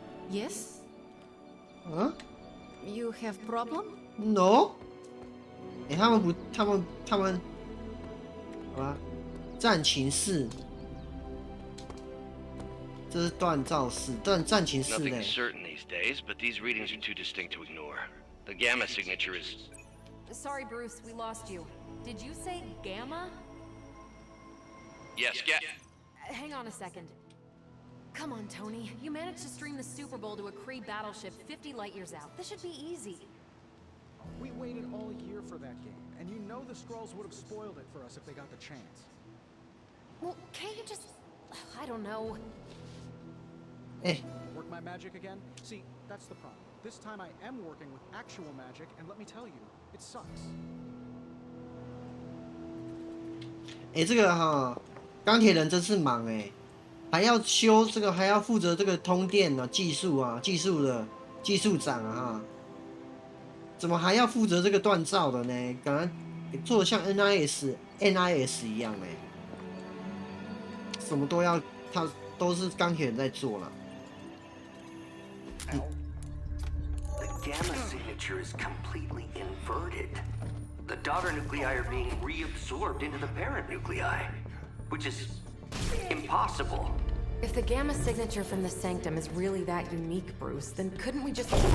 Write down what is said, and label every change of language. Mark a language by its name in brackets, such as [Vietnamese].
[English] Yes? 嗯 You have problem? ？No。 [Chinese] 哎，他们，好吧，战情室，这是锻造室，战情室嘞。 [English] Nothing's certain these days, but these readings are too distinct to ignore. The gamma signature is... Sorry, Bruce, we lost you. Did you say Gamma? Yes, Hang on a second. Come on, Tony. You managed to stream the Super Bowl to a Kree battleship 50 light years out. This should be easy. We waited all year for that game, and you know the Skrulls would have spoiled it for us if they got the chance. Well, can't you just... I don't know. Hey. Work my magic again? See, that's the problem. This time I am working with actual magic, and let me tell you, it sucks. [Chinese] 哎，这个哈，钢铁人真是忙哎，还要修这个，还要负责这个通电呢，技术长啊哈，怎么还要负责这个锻造的呢？感觉做的像 NIS 一样哎，什么都要，他都是钢铁人在做了。 [English] The gamma signature is completely inverted. The daughter nuclei are being reabsorbed into the parent nuclei, which is impossible. If the gamma signature from the sanctum is really that unique, Bruce, then couldn't we just...